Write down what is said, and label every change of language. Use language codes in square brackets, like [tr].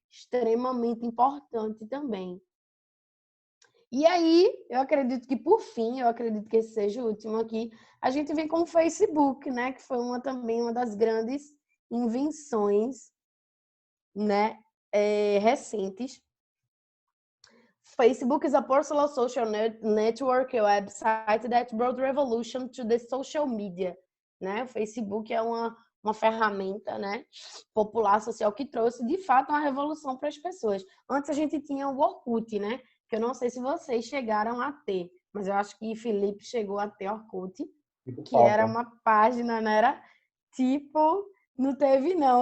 [pt] Extremamente importante também. E aí, eu acredito que, por fim, eu acredito que esse seja o último aqui, a gente vem com o Facebook, né? Que foi também uma das grandes invenções, né? Recentes. [en] Facebook is a personal social network website that brought revolution to the social media, né? [pt] O Facebook é uma ferramenta, né, popular social que trouxe de fato uma revolução para as pessoas. Antes a gente tinha o Orkut, né? Que eu não sei se vocês chegaram a ter, mas eu acho que Felipe chegou a ter Orkut, Muito que era falta. uma página, né? Era tipo, não teve não.